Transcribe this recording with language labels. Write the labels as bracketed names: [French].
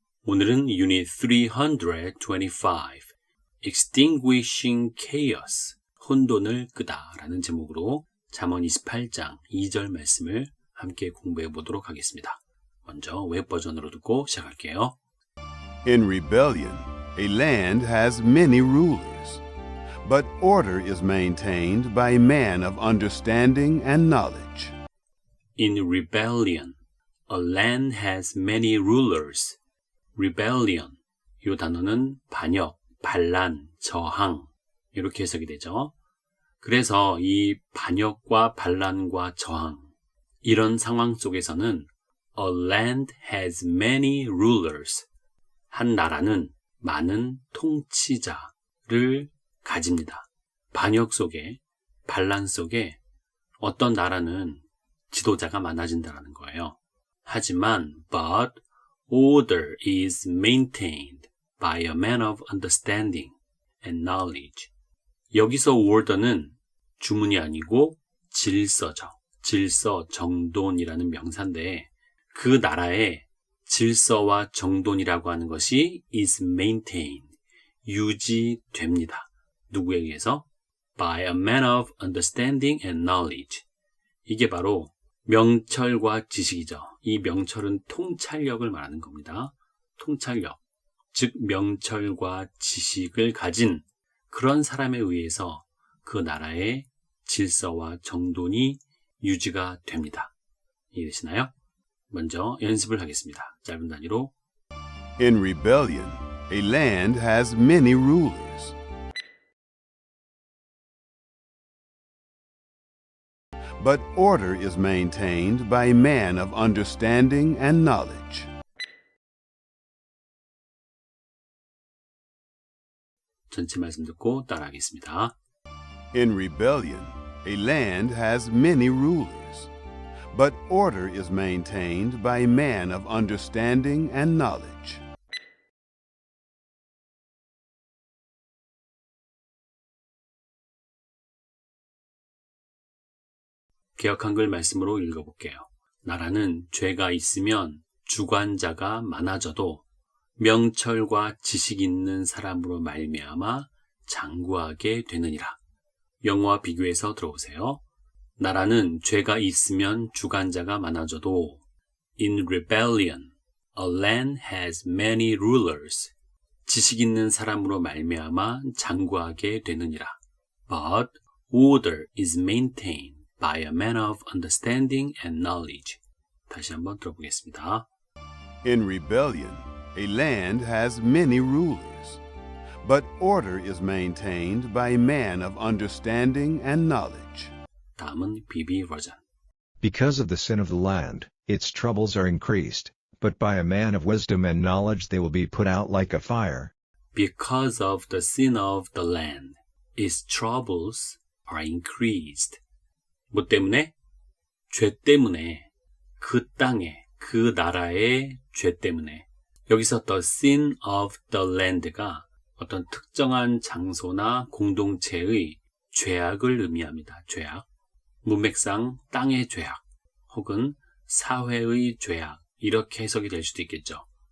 [Korean] 오늘은 Unit 325, [English] Extinguishing Chaos, [Korean] 혼돈을 끄다 라는 제목으로 잠언 28장 2절 말씀을 함께 공부해 보도록 하겠습니다. 먼저 웹 버전으로 듣고 시작할게요. [English] In rebellion, a land has many rulers, but order is maintained by a man of understanding and knowledge. In rebellion, a land has many rulers. [Korean] rebellion, 이 단어는 반역, 반란, 저항 이렇게 해석이 되죠. 그래서 이 반역과 반란과 저항 이런 상황 속에서는 [English] a land has many rulers. [Korean] 한 나라는 많은 통치자를 가집니다. 반역 속에, 반란 속에 어떤 나라는 지도자가 많아진다는 거예요. 하지만 [English] but order is maintained by a man of understanding and knowledge. [Korean] 여기서 order는 주문이 아니고 질서죠. 질서, 정돈이라는 명사인데 그 나라의 질서와 정돈이라고 하는 것이 [English] is maintained, [Korean] 유지됩니다. 누구에 의해서? [English] By a man of understanding and knowledge. [Korean] 이게 바로 명철과 지식이죠. 이 명철은 통찰력을 말하는 겁니다. 통찰력, 즉 명철과 지식을 가진 그런 사람에 의해서 그 나라의 질서와 정돈이 유지가 됩니다. 이해되시나요? 먼저 연습을 하겠습니다. 짧은 단위로. [English] In rebellion, a land has many rulers, but order is maintained by a man of understanding and knowledge. [Korean] 전체 말씀 듣고 따라하겠습니다. [English] In rebellion, a land has many rulers, but order is maintained by a man of understanding and knowledge. [Korean] 개역 한글 말씀으로 읽어볼게요. 나라는 죄가 있으면 주관자가 많아져도 명철과 지식 있는 사람으로 말미암아 장구하게 되느니라. 영어와 비교해서 들어보세요. 나라는 죄가 있으면 주관자가 많아져도 [English] In rebellion, a land has many rulers. [Korean] 지식 있는 사람으로 말미암아 장구하게 되느니라. [English] But order is maintained by a man of understanding and knowledge. [Korean] 다시 한번 들어보겠습니다. [English] In rebellion, a land has many rulers, but order is maintained by a man of understanding and knowledge. [Korean] 다음은 BB 버전. [English] Because of the sin of the land, its troubles are increased, but by a man of wisdom and knowledge they will be put out like a fire. Because of the sin of the land, its troubles are increased. [Korean] 뭐 때문에? 죄 때문에. 그 땅에, 그 나라의 죄 때문에. 여기서 [English] the sin of the land [Korean] 가 어떤 특정한 장소나 공동체의 죄악을 의미합니다. 죄악. 문맥상 땅의 죄악 혹은 사회의 죄악 이렇게 해석이 될 수도 있겠죠.